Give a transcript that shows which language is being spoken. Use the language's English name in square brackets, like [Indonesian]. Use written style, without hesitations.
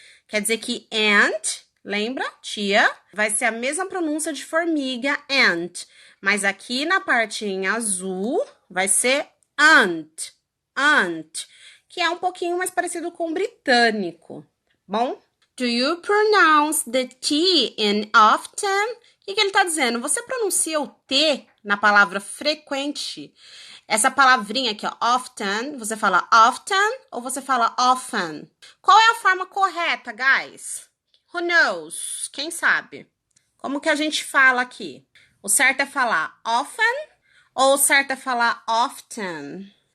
[Portuguese] Quer dizer que ant, lembra, tia, vai ser a mesma pronúncia de formiga, ant. Mas aqui na parte em azul, vai ser ant. Aunt, que é um pouquinho mais parecido com o britânico, bom? [English] Do you pronounce the T in often? [Portuguese] O que ele tá dizendo? Você pronuncia o T na palavra frequente? Essa palavrinha aqui, ó, often, você fala often ou você fala often? Qual é a forma correta, guys? [English] Who knows? [Portuguese] Quem sabe? Como que a gente fala aqui? O certo é falar often ou o certo é falar often?